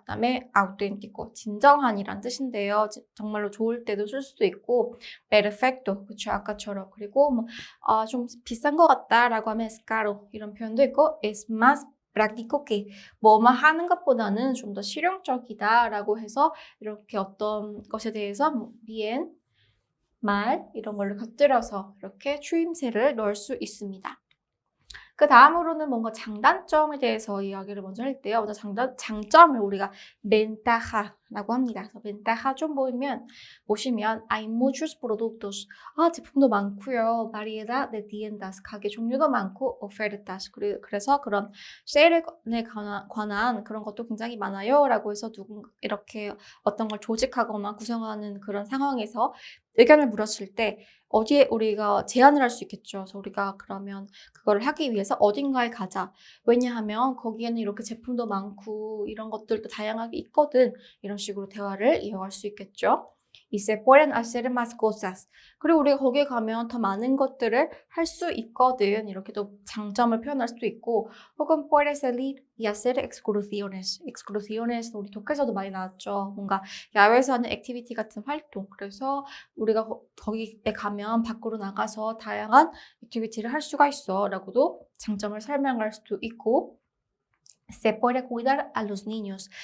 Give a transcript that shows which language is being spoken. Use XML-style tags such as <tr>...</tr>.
<ko>그다음에 auténtico 진정한이란 뜻인데요. 정말로 좋을 때도 쓸 수도 있고 perfecto 그렇죠 아까처럼 그리고 좀 비싼 것 같다라고 하면</ko> <es>es caro</es> <ko>이런 표현도 있고</ko> <es>es más práctico que</es> <ko>뭐만 하는 것보다는 좀 더 실용적이다라고 해서 이렇게 어떤 것에 대해서</ko> <es>bien, mal</es> <ko>이런 걸로 곁들여서 이렇게 추임새를 넣을 수 있습니다. 그 다음으로는 뭔가 장단점에 대해서 이야기를 먼저 할 때요. 먼저 장점을 우리가 ventaja라고 합니다. 그래서 ventaja 좀 보시면</ko> <es>hay muchos productos.</es> <ko>제품도 많고요.</ko> <es>variedad de tiendas.</es> <ko>가게 종류도 많고 ofertas. 그래서 그런 세일에 관한 그런 것도 굉장히 많아요. 라고 해서 이렇게 어떤 걸 조직하거나 구성하는 그런 상황에서 의견을 물었을 때 어디에 우리가 제안을 할 수 있겠죠. 그래서 우리가 그러면 그거를 하기 위해서 어딘가에 가자. 왜냐하면 거기에는 이렇게 제품도 많고 이런 것들도 다양하게 있거든. 이런 식으로 대화를 이어갈 수 있겠죠.</ko> <es>Y se pueden hacer más cosas.</es> <ko>그리고 우리가 거기에 가면 더 많은 것들을 할 수 있거든. 이렇게 또 장점을 표현할 수도 있고 혹은</ko> <es>puedes salir y hacer excursiones.</es> <ko>excursiones 우리 독해서도 많이 나왔죠. 뭔가 야외에서 하는 액티비티 같은 활동. 그래서 우리가 거기에 가면 밖으로 나가서 다양한 액티비티를 할 수가 있어 라고도 장점을 설명할 수도 있고</ko> <es>Se puede cuidar a los niños.</es>